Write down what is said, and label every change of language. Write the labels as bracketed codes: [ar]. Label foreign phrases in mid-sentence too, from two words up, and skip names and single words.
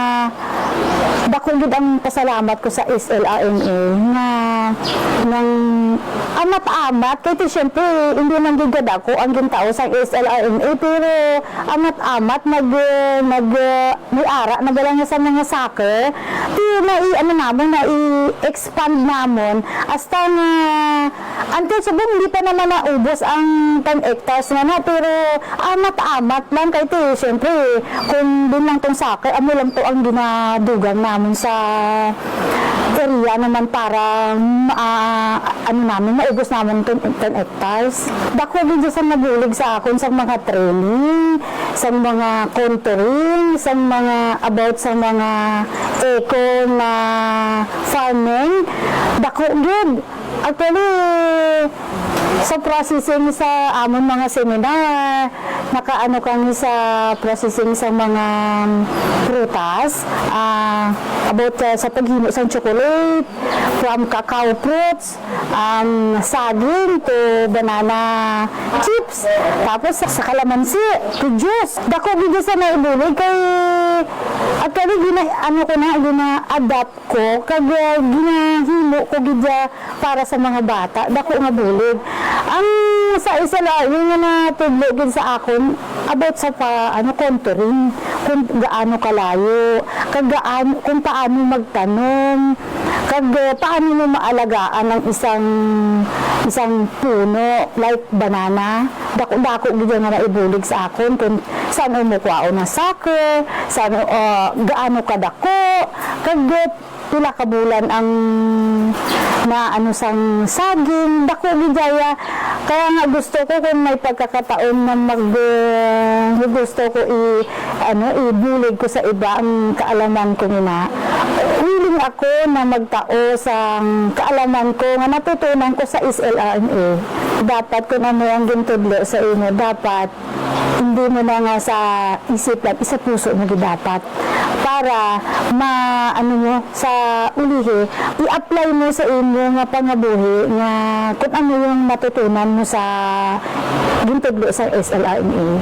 [hil] Dako gid ang pasalamat ko sa SLRMA na nang amat-amat, kaya siyempre, hindi man gigad ako ang gintao sa SLRMA, pero amat-amat, may ara, nagalang sa mga soccer, i-expand namon, hasta na, until sabi, hindi pa naman naubos ang 10 hectares na pero amat-amat lang, kaya siyempre, kung din lang tong soccer, lang to ang ginadugang namin sa area naman para maubos namin 10 hectares. Dako din sa nagulig sa akon sa mga training, sa mga contouring, sa mga about sa mga eco na farming. Dako din. Actually, sa processing sa amon mga seminar, nakaano kami sa processing sa mga prutas, about sa paghimo sa chocolate, [en] from cacao fruits, [hil] saging to [en] banana chips, [hil] tapos sa kalamansi to juice. Dako gid sa naibulig kay actually gina-adapt ko kag ginahimo ko gid para sa mga bata. Dako nga bulig. Ang sa isa lang yung natudlogin sa akon about sa contouring, kung gaano kalayo, kung paano magtanom, paano mo maalagaan ang isang puno [en] like banana. [hil] Dako gid nga naibulig sa akon kung saan umukuha na soccer, saan gaano kadako, pila ka bulan ang sang saging, dako gidaya. Kaya nga gusto ko kung may pagkakataon na gusto ko ibulig ko sa iba ang kaalaman ko nila. Willing ako na magtao sa kaalaman ko nga natutunan ko sa SLRMA. Dapat kung ano ang gintudlo sa inyo, dapat hindi mo na nga sa isip lang, isa puso mo dapat para sa ulihi, i-apply mo sa inyo nga pangabuhi nga kung ano yung matutunan mo sa gintudlo sa SLRMA.